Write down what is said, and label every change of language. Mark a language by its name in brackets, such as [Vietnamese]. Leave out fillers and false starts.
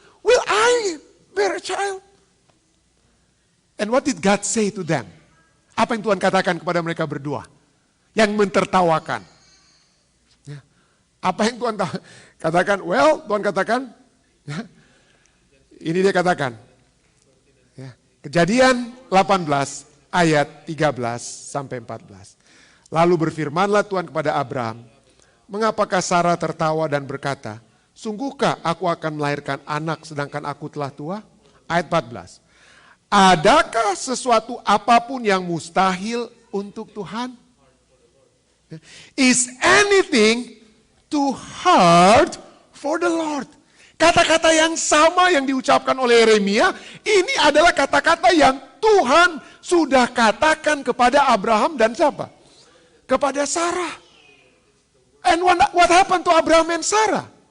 [English] Will I bear a child? And what did God say to them? [Indonesian] Apa yang Tuhan katakan kepada mereka berdua? Yang mentertawakan. Ya. Apa yang Tuhan katakan? Well, Tuhan katakan, ya, ini dia katakan. Kejadian 18 ayat 13 sampai 14. Lalu berfirmanlah Tuhan kepada Abraham, mengapakah Sarah tertawa dan berkata, sungguhkah aku akan melahirkan anak sedangkan aku telah tua? Ayat 14. Adakah sesuatu apapun yang mustahil untuk Tuhan? [English] Is anything too hard for the Lord? [Indonesian] Kata-kata yang sama yang diucapkan oleh Yeremia, ini adalah kata-kata yang Tuhan sudah katakan kepada Abraham dan siapa? Kepada Sarah. [English] And what happened to Abraham and Sarah?